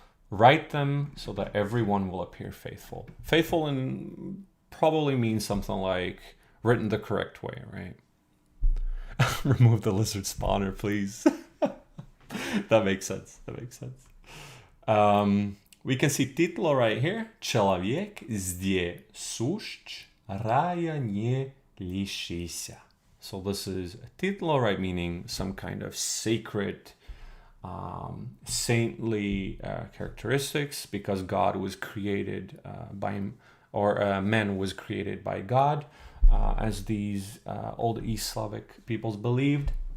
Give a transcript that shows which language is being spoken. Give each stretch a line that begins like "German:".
English: Write them so that everyone will appear faithful. Faithful in probably means something like written the correct way, right? Remove the lizard spawner, please. That makes sense. That makes sense. We can see titlo right here.
Russian: Человек здесь сущ, рая не лишися.
English: So this is titlo, right, meaning some kind of sacred, saintly characteristics, because God was created by him, or man was created by God, as these old East Slavic peoples believed.